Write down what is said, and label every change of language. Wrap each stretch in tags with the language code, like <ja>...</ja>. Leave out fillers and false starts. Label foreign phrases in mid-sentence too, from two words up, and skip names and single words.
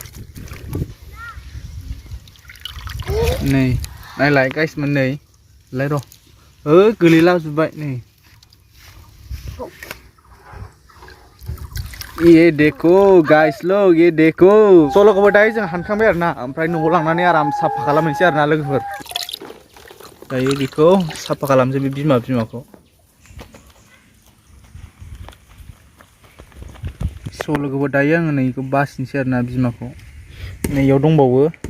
<brx>नायलाय गाइसमोन नै लाय र' गोलैलाजोब्बाय नै</brx> <hi>ये देखो गाइस लोग ये देखो</hi> <brx>सल'खौबो दायो जों हानखांबाय आरोना ओमफ्राय न'आव लांनानै आराम साफा खालामनोसै आरोना लोगोफोर दायो बेखौ साफा खालामनोसै बे बिमाखौ सल'खौबो दायो आङो नै बेखौ बासिनोसै आरोना बिमाखौ नै इयाव दंबावो</brx>